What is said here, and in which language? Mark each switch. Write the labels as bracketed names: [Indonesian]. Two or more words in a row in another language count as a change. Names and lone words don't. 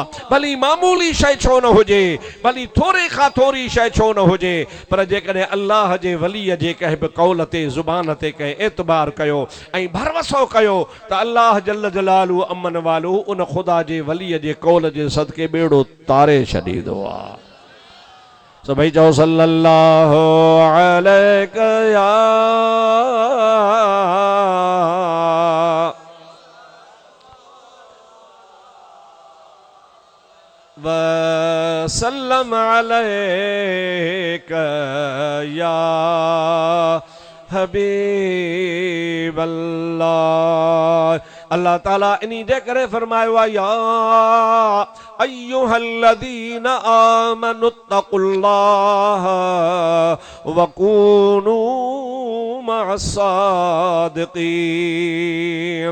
[Sindhi] भली मामूली शइ छो न हुजे, भली थोरे खां थोरी शइ छो न हुजे, पर जेकॾहिं अल्लाह जे वलीअ जे कंहिं बि कौल ते ज़ुबान ते कंहिं एतबार कयो ऐं भरवसो कयो त अल्लाह [Arabic] جل جلاله عم نواله [Sindhi] उन ख़ुदा जे वलीअ जे कौल जे सदके ॿेड़ो तारे छॾींदो आहे। سڀئي چئو [Arabic] صلى الله عليك يا وسلم عليك يا حبيب الله. [Sindhi] अल्लाह ताला इन्हीं जे करे फरमायो [Arabic] يا أيها الذين آمنوا اتقوا الله وكونوا مع الصادقين.